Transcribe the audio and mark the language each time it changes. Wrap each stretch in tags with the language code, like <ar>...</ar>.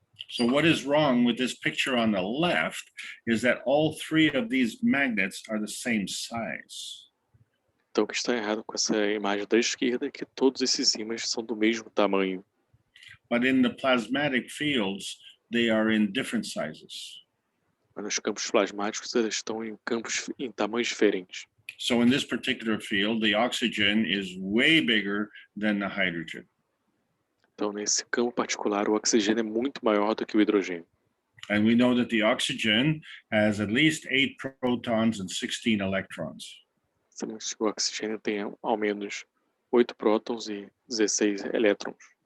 <en>So what is wrong with this picture on the left is that all three of these magnets are the same size.</en> <pt>Então, o que está errado com essa imagem da esquerda é que todos esses ímãs são do mesmo tamanho.</pt> <en>But in the plasmatic fields, they are in different sizes.</en> <pt>Mas nos campos plasmáticos, eles estão em tamanhos diferentes.</pt> <en>So in this particular field, the oxygen is way bigger than the hydrogen.</en> <pt>Então, nesse campo particular, o oxigênio é muito maior do que o hidrogênio.</pt> <en>And we know that the oxygen has at least 8 protons and 16 electrons.</en> <pt>Sabemos que o oxigênio tem ao menos 8 prótons e 16 elétrons.</pt>